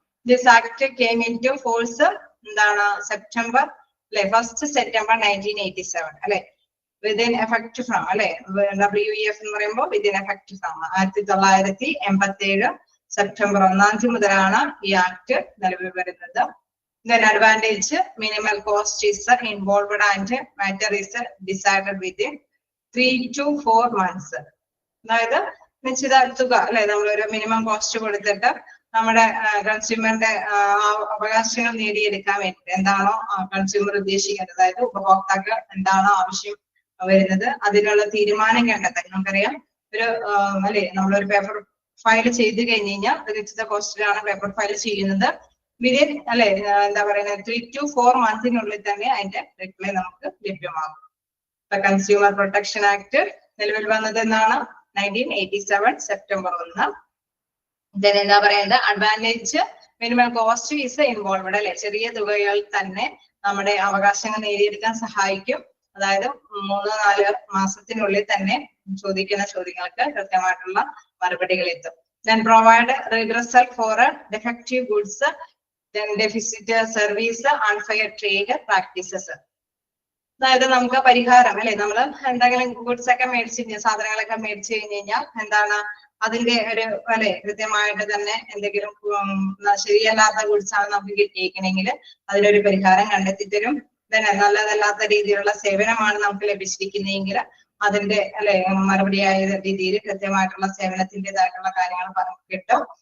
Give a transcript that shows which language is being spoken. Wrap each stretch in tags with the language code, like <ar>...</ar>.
<en>this act came into force</en> <ml>എന്താണ് September അല്ലെ 1st September 1987 അല്ലെ, വിതിൻ എഫക്ട് ഫ്രം അല്ലെ WEF എന്ന് പറയുമ്പോൾ വിതിൻ എഫക്ട് ഫ്രം 1987 സെപ്റ്റംബർ 1 മുതലാണ് ഈ ആക്ട് നിലവിൽ വരുന്നത്.</ml> <en>Then advantage, minimal cost is involved and matter is decided within 3 to 4 months.</en> <ml>അതായത് നിശ്ചിത തുക അല്ലെ നമ്മളൊരു മിനിമം കോസ്റ്റ് കൊടുത്തിട്ട് നമ്മുടെ കൺസ്യൂമറിന്റെ അവകാശങ്ങൾ നേടിയെടുക്കാൻ വേണ്ടി എന്താണോ കൺസ്യൂമർ ഉദ്ദേശിക്കുന്നത്, അതായത് ഉപഭോക്താക്കൾ എന്താണോ ആവശ്യം വരുന്നത് അതിനുള്ള തീരുമാനം കണ്ടെത്താൻ. നമുക്കറിയാം ഒരു അല്ലെ നമ്മളൊരു പേപ്പർ ഫയൽ ചെയ്ത് കഴിഞ്ഞ് കഴിഞ്ഞാൽ നിശ്ചിത കോസ്റ്റിലാണ് പേപ്പർ ഫയൽ ചെയ്യുന്നത്. വിതിൻ അല്ലെ എന്താ പറയുന്നത് 3 to 4 monthസിനുള്ളിൽ തന്നെ അതിന്റെ റിപ്ലൈ നമുക്ക് ലഭ്യമാകും. കൺസ്യൂമർ പ്രൊട്ടക്ഷൻ ആക്ട് നിലവിൽ വന്നത് എന്നാണ് 1987 സെപ്റ്റംബർ 1. എന്താ പറയുന്നത്,</ml> <en>advantage minimum cost is involved</en> <ml>അല്ലെ, ചെറിയ തുകകൾ തന്നെ നമ്മുടെ അവകാശങ്ങൾ നേടിയെടുക്കാൻ സഹായിക്കും. അതായത് 3-4 മാസത്തിനുള്ളിൽ തന്നെ ചോദിക്കുന്ന ചോദ്യങ്ങൾക്ക് കൃത്യമായിട്ടുള്ള മറുപടികൾ എത്തും.</ml> <en>Then provide redressal for defective goods, then deficit service, unfair trade practices.</en> <ml>അതായത് നമുക്ക് പരിഹാരം അല്ലെ, നമ്മൾ എന്തെങ്കിലും ഗുഡ്സ് ഒക്കെ മേടിച്ച് സാധനങ്ങളൊക്കെ മേടിച്ചു കഴിഞ്ഞ് കഴിഞ്ഞാൽ എന്താണ് അതിന്റെ ഒരു അല്ലെ കൃത്യമായിട്ട് തന്നെ എന്തെങ്കിലും ശരിയല്ലാത്ത ഗുഡ്സ് ആണ് നമുക്ക് കിട്ടിയിരിക്കണമെങ്കിൽ അതിനൊരു പരിഹാരം കണ്ടെത്തി തരും. തന്നെ നല്ലതല്ലാത്ത രീതിയിലുള്ള സേവനമാണ് നമുക്ക് ലഭിച്ചിരിക്കുന്നതെങ്കിൽ അതിന്റെ അല്ലെ മറുപടിയായ രീതിയിൽ കൃത്യമായിട്ടുള്ള സേവനത്തിൻ്റെതായിട്ടുള്ള കാര്യങ്ങൾ കിട്ടും.</ml>